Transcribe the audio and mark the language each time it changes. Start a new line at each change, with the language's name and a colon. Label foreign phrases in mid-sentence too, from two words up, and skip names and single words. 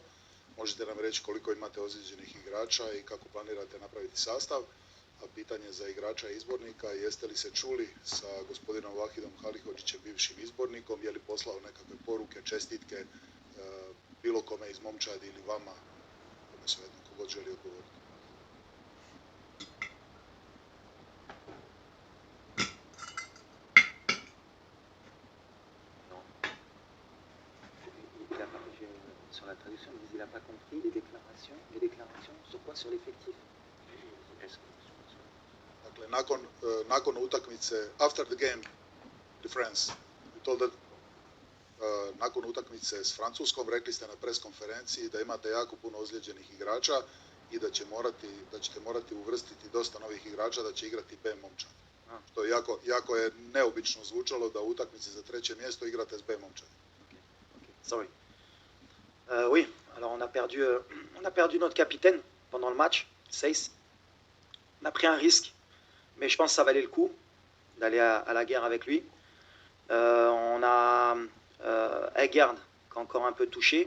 Croatian: Možete nam reći koliko imate ozlijeđenih igrača i kako planirate napraviti sastav? A pitanje za igrača i izbornika, jeste li se čuli sa gospodinom Vahidom Halihođićem, bivšim izbornikom, je li poslao nekakve poruke, čestitke bilo kome iz momčadi ili vama, kome svejedno, kogod želi odgovoriti?
French: Sur la traduction, il n'a pas compris les déclarations sur quoi? Sur l'effectif.
Croatian: Dakle, nakon utakmice,
English: after the game to France, you told that
Croatian: nakon utakmice s Francuskom rekli ste na pres konferenciji da imate jako puno ozlijeđenih igrača i da ćete morati uvrstiti dosta novih igrača, da će igrati B momčad. Što jako je neobično zvučalo da u utakmici za 3. mjesto igrate s B momčad. Sorry.
French: Oui, alors on a perdu notre capitaine pendant le match, Seyss. On a pris un risque, mais je pense que ça valait le coup d'aller à la guerre avec lui. On a Egard qui est encore un peu touché.